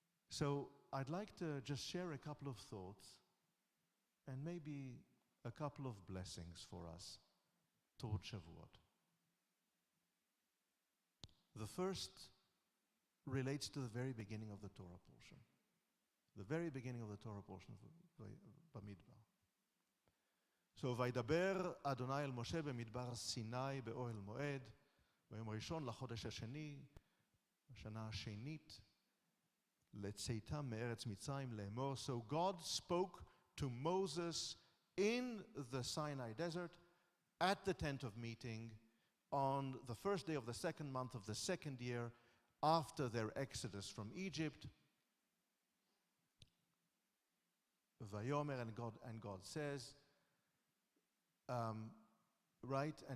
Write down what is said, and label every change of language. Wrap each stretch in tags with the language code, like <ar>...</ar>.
<en>So I'd like to just share a couple of thoughts and maybe a couple of blessings for us toward Shavuot. The first relates to the very beginning of the Torah portion. The very beginning of the Torah portion of Bamidbar.</en> <he>So, וידבר אדוני אל משה במדבר סיני באוהל מועד, ביום הראשון לחודש השני, השנה השנית, לצאתם מארץ מצרים לאמור.</he> <en>So God spoke to Moses in the Sinai desert at the tent of meeting on the first day of the second month of the second year after their exodus from Egypt. Vayomer, and God says, right?</en>